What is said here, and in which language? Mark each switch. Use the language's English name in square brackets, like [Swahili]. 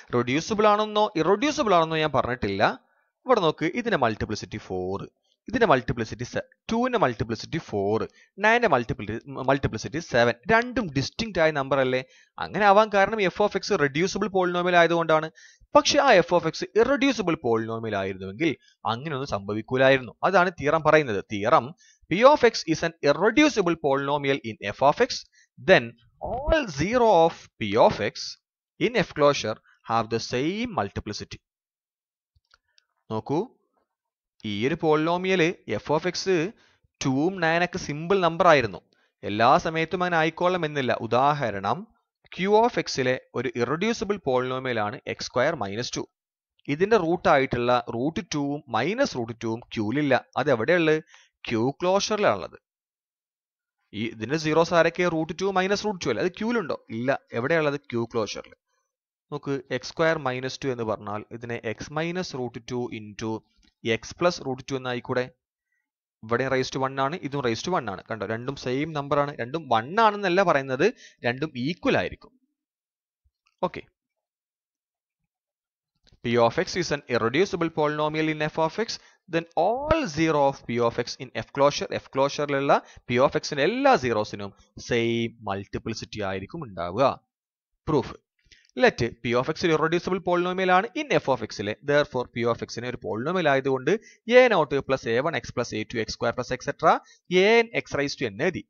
[Malayalam] Reducible ആണെന്നോ irreducible ആണെന്നോ ഞാൻ പറഞ്ഞിട്ടില്ല. ഇവിടെ നോക്ക്, ഇതിന്റെ മൾട്ടിപ്ലിസിറ്റി 4, ഇതിന്റെ മൾട്ടിപ്ലിസിറ്റി 2ന്റെ മൾട്ടിപ്ലിസിറ്റി 4, 9ന്റെ മൾട്ടിപ്ലിസിറ്റി 7. രണ്ടും ഡിസ്റ്റിങ്ക്റ്റ് ആയ നമ്പർ അല്ലേ? അങ്ങനെ ആവാൻ കാരണം F of X reducible polynomial ആയതുകൊണ്ടാണ്. പക്ഷെ ആ F of X irreducible polynomial ആയിരുന്നുവെങ്കിൽ അങ്ങനെയൊന്നും സംഭവിക്കൂലായിരുന്നു. അതാണ് തിയറം പറയുന്നത്. [English] Theorem p of x is an irreducible polynomial in F of x, then all 0 of p of x in F closure have the same multiplicity. [Malayalam] നോക്കൂ, ഈ ഒരു polynomial F of X 2ഉം 9 ഒക്കെ simple number ആയിരുന്നു. എല്ലാ സമയത്തും അങ്ങനെ ആയിക്കോളണം എന്നില്ല. ഉദാഹരണം ക്യൂ ഓഫ് എക്സിലെ ഒരു ഇറെഡ്യൂസിബിൾ പോളിനോമിയൽ ആണ് എക്സ് സ്ക്വയർ മൈനസ് 2. ഇതിന്റെ റൂട്ട് ആയിട്ടുള്ള റൂട്ട് 2ഉം മൈനസ് റൂട്ട് 2ഉം ക്യൂലില്ല. അത് എവിടെയുള്ളത്? ക്യൂ ക്ലോഷറിലാണുള്ളത്. ഈ ഇതിന്റെ സീറോസ് ആരൊക്കെ? റൂട്ട് 2 മൈനസ് റൂട്ട് 2 അല്ലേ? അത് ക്യൂലുണ്ടോ? ഇല്ല. എവിടെയുള്ളത്? ക്യൂ ക്ലോഷറിൽ. നോക്ക്, എക്സ് സ്ക്വയർ മൈനസ് 2 എന്ന് പറഞ്ഞാൽ ഇതിനെ X minus root 2 into X plus root 2 എന്നായിക്കൂടെ? ഇവിടെ റൈസ് ടു 1 ആണ്, ഇതും റൈസ് ടു 1 ആണ്. കണ്ടോ, രണ്ടും സെയിം നമ്പർ ആണ്. രണ്ടും 1 ആണെന്നല്ല പറയുന്നത്, രണ്ടും ഈക്വൽ ആയിരിക്കും. [English] okay, p of x is an irreducible polynomial in f of x, then all 0 of p of x in f closureലുള്ള p of x [Malayalam] ന്റെ എല്ലാ സീറോസിനും സെയിം മൾട്ടിപ്ലിസിറ്റി ആയിരിക്കും ഉണ്ടാവുക. Proof: let p of x ഒരു irreducible polynomial ആണ് in f of x ലെ. [English] therefore p of x [Malayalam] നെ ഒരു polynomial ആയതുകൊണ്ട് [English] a0 plus a1x plus a2x square plus etc an x raised to n എഴുതി.